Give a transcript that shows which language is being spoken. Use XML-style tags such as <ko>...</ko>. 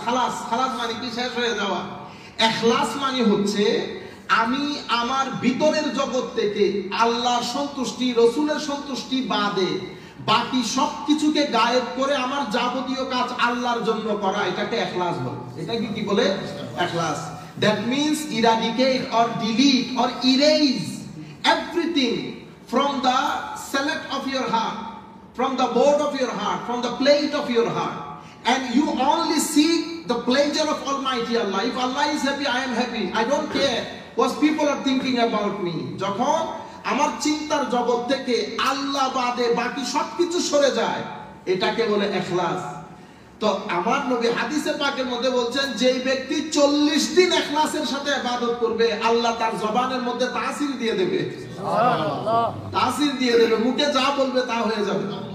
<bn>খালাস খালাস মানে কি? শেষ হয়ে যাওয়া। ইখলাস মানে হচ্ছে আমি আমার ভিতরের জগৎ থেকে আল্লাহর সন্তুষ্টি, রসুলের সন্তুষ্টি বাদে বাকি সবকিছুকে গায়েব করে আমার যাবতীয় কাজ আল্লাহর জন্য করা, এটাকে ইখলাস বলে। এটাকে কি বলে? ইখলাস।</bn> <en>That means eradicate or delete or erase everything from the select of your heart, from the board of your heart, from the plate of your heart, and you only seek the pleasure of Almighty Allah. If Allah is happy, I am happy. I don't care what people are thinking about me.</en> <bn>যখন আমার চিন্তার জগৎ থেকে আল্লাহ বাদে বাকি সবকিছু সরে যায়, এটাকে বলে ইখলাস। তো আমার নবী হাদিসে পাকের মধ্যে বলছেন, যে ব্যক্তি 40 দিন ইখলাসের সাথে ইবাদত করবে, আল্লাহ তার জবানের মধ্যে তাসির দিয়ে দেবে, সুবহানাল্লাহ, তাসির দিয়ে দেবে, মুখে যা বলবে তা হয়ে যাবে।</bn>